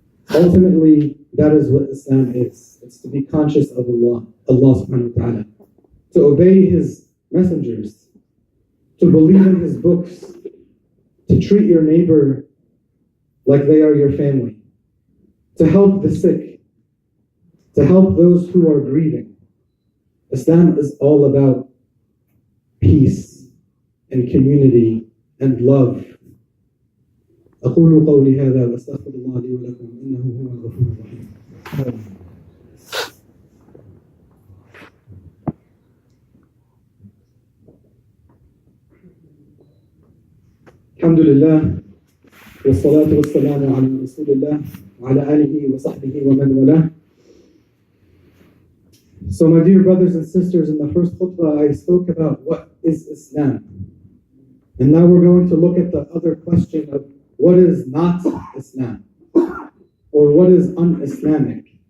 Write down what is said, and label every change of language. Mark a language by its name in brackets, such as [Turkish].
[English] Ultimately, that is what Islam is. It's to be conscious of Allah subhanahu wa ta'ala, to obey His messengers, to believe in His books, to treat your neighbor like they are your family, to help the sick, to help those who are grieving. Islam is all about peace and community and love. [Arabic] أقول قولي هذا وأستغفر الله لي ولكم إنه هو الغفور الرحيم. الحمد لله والصلاة والسلام على رسول الله وعلى آله وصحبه ومن والاه. [English] So my dear brothers and sisters, in the first khutbah I spoke about what is Islam. And now we're going to look at the other question of what is not Islam, or what is un-Islamic.